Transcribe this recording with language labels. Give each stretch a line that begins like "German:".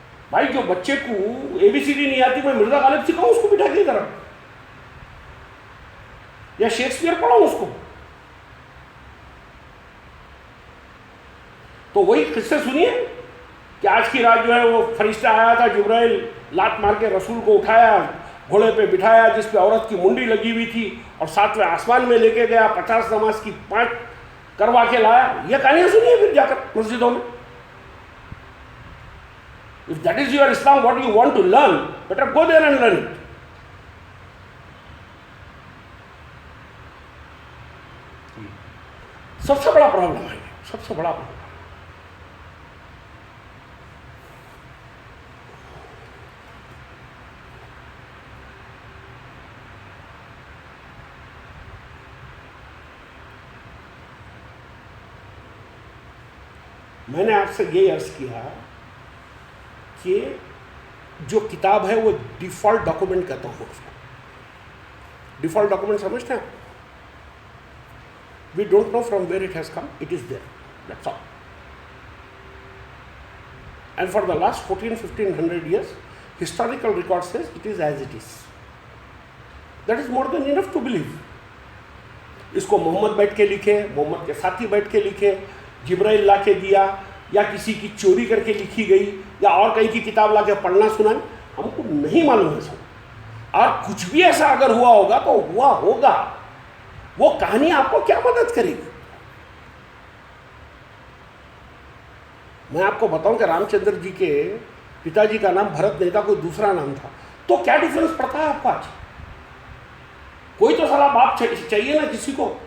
Urdu: بھائی جو بچے کو ABCD نہیں آتی, میں مرزا غالب سکھاؤں اس کو بٹھا کے طرف, یا شیکسپیئر پڑھاؤں اس کو؟ تو وہی قصے سنیے کہ آج کی رات جو ہے وہ فرشتہ آیا تھا, جبرائیل لات مار کے رسول کو اٹھایا, گھوڑے پہ بٹھایا جس پہ عورت کی منڈی لگی ہوئی تھی, اور 7ویں آسمان میں لے کے گیا, 50 نماز کی 5 کروا کے لایا. یہ کہانیاں سنیے پھر جا کر مسجدوں میں.
English: If that is your Islam, what you want to learn, better go there and learn it.
Urdu: سب سے بڑا پرابلم ہے, سب سے بڑا پرابلم. میں نے آپ سے یہ عرض کیا کہ جو کتاب ہے وہ ڈیفالٹ ڈاکومنٹ کہتا ہوں اس کو. ڈیفالٹ ڈاکومنٹ سمجھتے ہیں؟
English: We don't know from where it has come, it is there, that's all. And for the last 1400-1500 years historical record says it is as it is. That is more than enough to believe.
Urdu: اس کو محمد بیٹھ کے لکھے, محمد کے ساتھی بیٹھ کے لکھے, جبرائیل لا کے دیا, یا کسی کی چوری کر کے لکھی گئی, یا اور کہیں کی کتاب لا کے پڑھنا سنائیں, ہم کو نہیں معلوم ہے سب. اور کچھ بھی ایسا اگر ہوا ہوگا تو ہوا ہوگا, وہ کہانی آپ کو کیا مدد کرے گی؟ میں آپ کو بتاؤں کہ رام چندر جی کے پتا جی کا نام بھرت نہیں تھا, کوئی دوسرا نام تھا, تو کیا ڈیفرنس پڑتا ہے آپ کو آج؟ کوئی تو صلاح باپ چاہیے نا کسی کو.